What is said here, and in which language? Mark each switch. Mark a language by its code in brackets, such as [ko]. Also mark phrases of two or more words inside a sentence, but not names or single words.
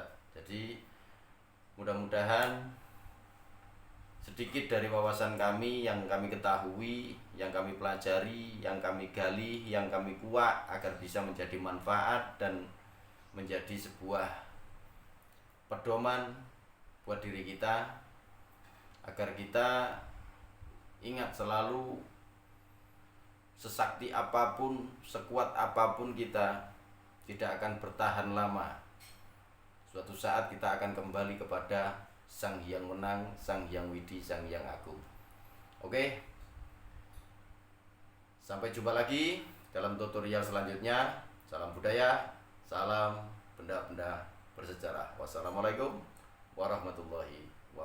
[id] Jadi mudah-mudahan sedikit dari wawasan kami yang kami ketahui, yang kami pelajari, yang kami gali, yang kami kuak agar bisa menjadi manfaat dan menjadi sebuah pedoman buat diri kita, agar kita ingat selalu, sesakti apapun, sekuat apapun kita, tidak akan bertahan lama. Suatu saat kita akan kembali kepada Sang Hyang Wenang, Sang Hyang Widi, Sang Hyang Agung. Oke, sampai jumpa lagi dalam tutorial selanjutnya. Salam budaya, salam benda-benda bersejarah. [ar] Wassalamualaikum warahmatullahi wabarakatuh.